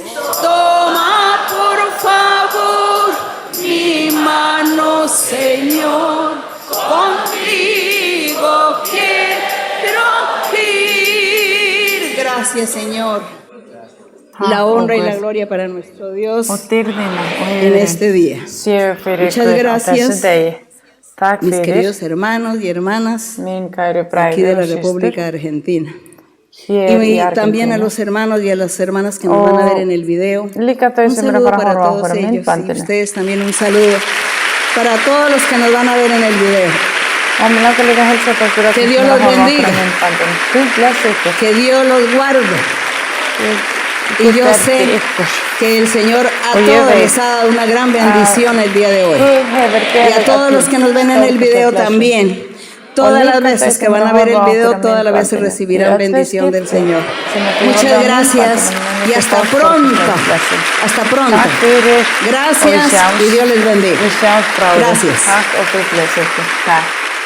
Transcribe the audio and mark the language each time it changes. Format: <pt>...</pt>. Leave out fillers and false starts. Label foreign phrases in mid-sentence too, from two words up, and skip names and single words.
<es>Toma por favor mi mano, Señor, contigo quiero ir. Gracias, Señor. La honra y la gloria para nuestro Dios</es> <is>Og dýrðina og</is> <es>en este día.</es> <is>séu fyrir</is> <es>Muchas</es> <is>Guð á</is> <es>gracias,</es> <is>þessu degi. Takk</is> <es>Mis</es> <is>fyrir,</is> <es>queridos hermanos y hermanas</es> <is>mín kæru</is> <es>aquí de</es> <is>bræður</is> <es>la</es> <is>og systur,</is> <es>República Argentina.</es> <is>hér í</is> <es>Y también a</es> <is>Argentínu.</is> <es>los hermanos y a las hermanas que nos van a ver en el video.</es> <is>Líka þau</is> <es>Un</es> <is>sem eru að</is> <es>saludo</es> <is>fara að</is> <es>para</es> <is>horfa á</is> <es>todos</es> <is>okkur á</is> <es>ellos y</es> <is>myndbandinu.</is> <es>ustedes también un saludo para todos los que nos van a ver en el video. Och minä kyllä helsa että Que Dios los bendiga.</es> <is>Gud bless ykkur.</is> <es>Que Dios los guarde. Y yo sé que el Señor a todos les ha dado una gran bendición el día de hoy. Y a todos los que nos ven en el video también. Todas las veces que van a ver el video, todas las veces recibirán bendición del Señor. Muchas gracias y hasta pronto. Hasta pronto. Gracias y Dios les bendiga. Gracias.</es> <sv>Tack och</sv> <is>Gud bless ykkur.</is> <sv>Tack.</sv>